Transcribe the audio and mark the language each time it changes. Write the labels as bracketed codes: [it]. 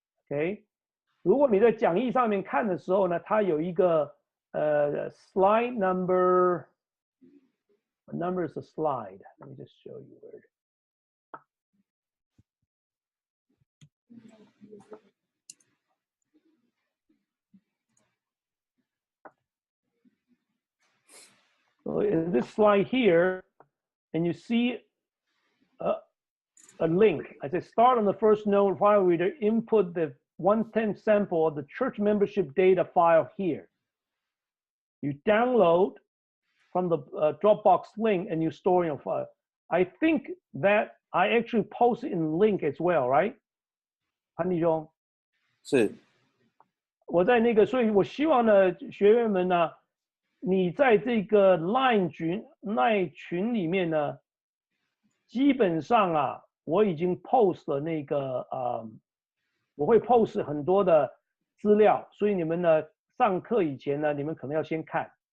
[zh] OK， 如果你在讲义上面看的时候呢，它有一个slide number， [en] what number is the slide? Let me just show you where it is. So in this slide here, and you see a link. I say start on the first node file reader, input the 1/10 sample of the church membership data file here. You download from the Dropbox link and you store in your file. I think that I actually post it in link as well, right? [zh] 潘弟兄，是。我在那个，所以我希望呢，学员们呢，你在这个 LINE 群里面呢，基本上我已经 post 了那个我会 post 很多的资料，所以你们呢上课以前呢，你们可能要先看。